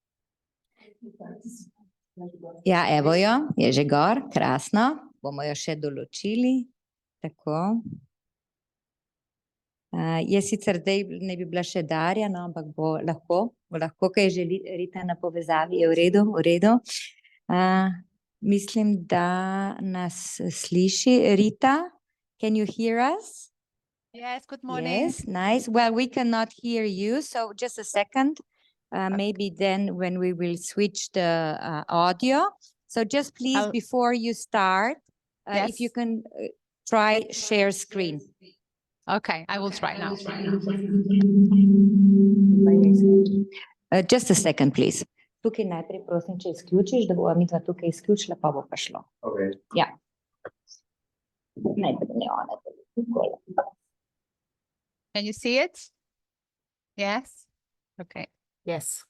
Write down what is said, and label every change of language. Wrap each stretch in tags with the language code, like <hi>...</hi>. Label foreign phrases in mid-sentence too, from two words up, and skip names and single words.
<sl>Ja, evo jo, je že gor, krasno, bomo jo še določili, tako. Jaz sicer zdaj ne bi bila še Darja, no, ampak bo lahko, kaj želi Rita na povezavi, je v redu, v redu. Mislim, da nas sliši.</sl> <en>Rita, can you hear us? Yes, good morning. Yes, nice. Well, we cannot hear you, so just a second. Maybe then when we will switch the audio. So just please, before you start, if you can try share screen. Okay, I will try now. Just a second, please.</en> <sl>Tukaj najprej prosim, če izključiš, da bova midva tukaj izključila, pa bo pa šlo. Okay. Ja. Najprej ne ona.</sl> <en>Can you see it? Yes? Okay. Yes.</en>